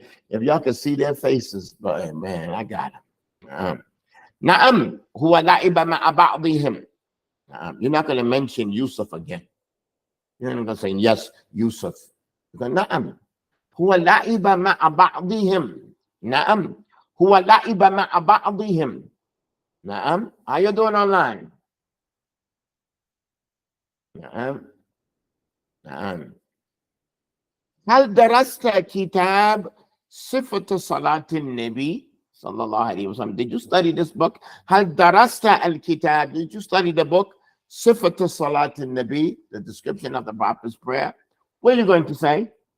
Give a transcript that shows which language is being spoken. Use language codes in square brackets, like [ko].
[en] If y'all can see their faces, but man, I got them. [ar] نعم هو لعب مع بعضهم. [en] You're not going to mention Yusuf again. You're not going to say yes, Yusuf. You're going to [ar] نعم هو لعب مع بعضهم. نعم هو لعب مع بعضهم. نعم. [en] How you doing online? [ar] نعم. نعم. هل درست كتاب صفة صلاة النبي صلى الله عليه وسلم? [en] Did you study this book? [ar] هل درست الكتاب? [en] Did you study the book صفة صلاة النبي? The description of the Prophet's prayer. What are you going to say?